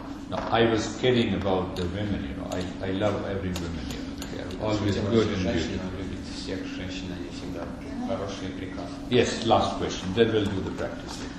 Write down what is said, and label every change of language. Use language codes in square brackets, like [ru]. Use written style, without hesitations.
[en] Now, I was kidding about the women, I love every woman, they are always good and beautiful. [ru] Любит всех женщин, они всегда хорошие и прекрасные. [en] Yes, last question, then we'll do the practice.